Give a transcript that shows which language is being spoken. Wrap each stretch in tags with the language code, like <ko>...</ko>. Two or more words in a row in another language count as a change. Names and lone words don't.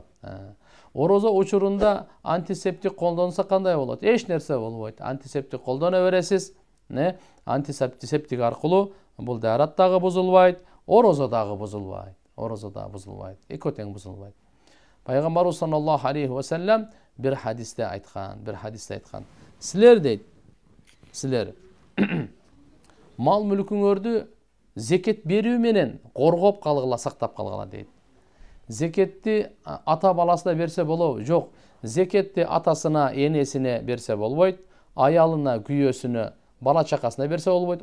<ky>Орозо учурунда антисептик колдонсо кандай болот? Эч нерсе болбойт. Антисептик колдоно бересиз. Антисептик аркылуу бул даарат дагы бузулбайт, орозо дагы бузулбайт. Орозо да бузулбайт. Экөө тең бузулбайт. Пайгамбарыбыз</ky> <ar>صلى الله عليه وسلم</ar> <tr>bir hadiste</tr> <ky>aytқан. Силер дейт, силер мал мүлкүңөрдү зекет берүү менен коргоп калгыла, сактап калгыла дейт. Зекетти ата баласына берсе болобу? Жок. Зекетти атасына, энесине берсе болбойт, аялына, күйөөсүнө, бала чакасына берсе болбойт.</ky>